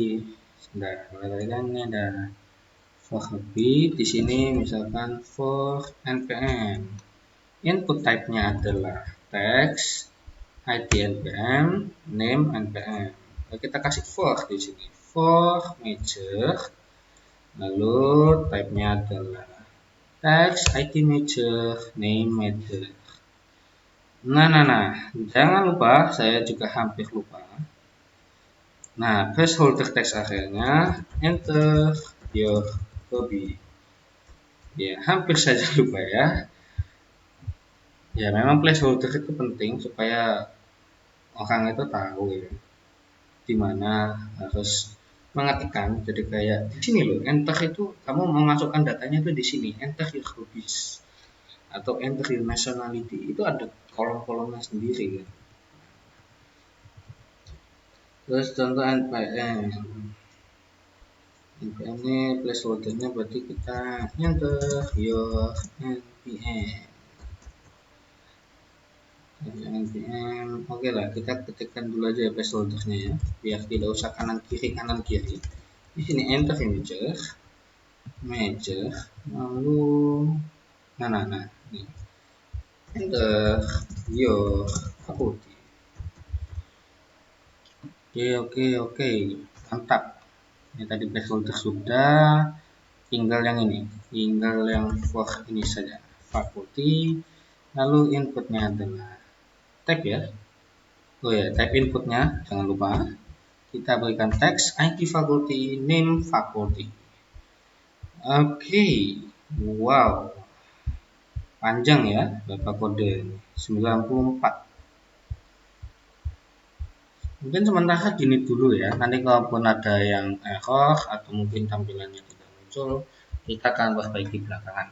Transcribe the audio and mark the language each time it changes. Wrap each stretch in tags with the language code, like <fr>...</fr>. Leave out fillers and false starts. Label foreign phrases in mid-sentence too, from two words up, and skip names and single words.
<id>Nah, kalau ini ada for hobi, di sini misalkan for npm. Input type-nya adalah text, ID npm, name npm. Lalu kita kasih for di sini. For major, lalu type-nya adalah text, ID major, name major. Nah, jangan lupa, saya juga hampir lupa.</id> <en>Nah, placeholder text area-nya enter your hobby.</en> <id>Ya, hampir saja lupa ya. Ya, memang placeholder itu penting supaya orang itu tahu ya di mana harus mengetikkan. Jadi kayak di sini loh, enter itu kamu mau masukkan datanya itu di sini,</id> <en>enter your hobbies atau enter your nationality.</en> <id>Itu ada kolom-kolomnya sendiri kan. Terus contoh npm. npm ini placeholdernya berarti kita</id> <en>enter your npm.</en> <id>Oke lah, kita ketikkan dulu aja placeholdernya ya, biar tidak usah kanan kiri. Di sini enter imager. major, lalu nah ini</id> <en>enter your faculty.</en> <id>Oke, mantap. Ini tadi placeholder sudah, tinggal yang ini, tinggal yang for ini saja, faculty. Lalu inputnya adalah tag ya. Oh ya, type inputnya jangan lupa kita berikan teks ID faculty, name faculty. Oke, wow, panjang ya berapa kode, 94. Mungkin sementara gini dulu ya, nanti kalaupun ada yang error atau mungkin tampilannya tidak muncul, kita akan perbaiki belakangan.</id>